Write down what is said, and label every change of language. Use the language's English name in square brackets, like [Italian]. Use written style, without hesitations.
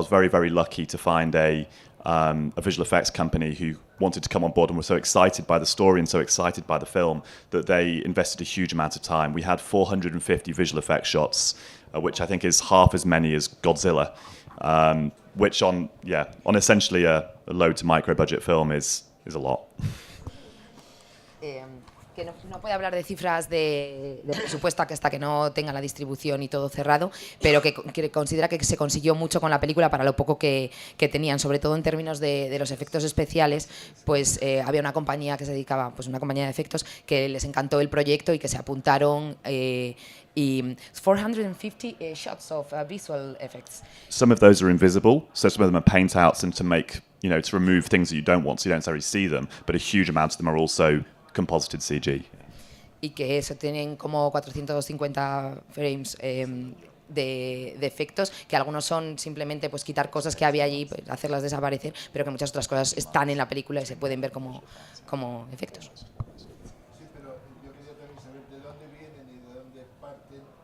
[English] I was very, very lucky to find a visual effects company who wanted to come on board and were so excited by the story and so excited by the film that they invested a huge amount of time. We had 450 visual effects shots, which I think is half as many as Godzilla, which on essentially a low to micro budget film is a lot. [Spanish] Que no puede hablar de cifras de presupuesto hasta que no tenga la distribución y todo cerrado, pero que considera que se consiguió mucho con la película para lo poco que tenían, sobre todo en términos de los efectos especiales. Pues había una compañía que se dedicaba, pues una compañía de efectos, que les encantó el proyecto y que se apuntaron, y 450 [English] shots of visual effects. Some of those are invisible, so some of them are paint outs and to make, to remove things that you don't want, so you don't necessarily see them, but a huge amount of them are also composited CG. [Spanish] Y que eso, tienen como 450 frames de efectos, que algunos son simplemente pues quitar cosas que había allí, pues, hacerlas desaparecer, pero que muchas otras cosas están en la película y se pueden ver como efectos. Sí, pero yo quería también saber de dónde vienen y de dónde parten.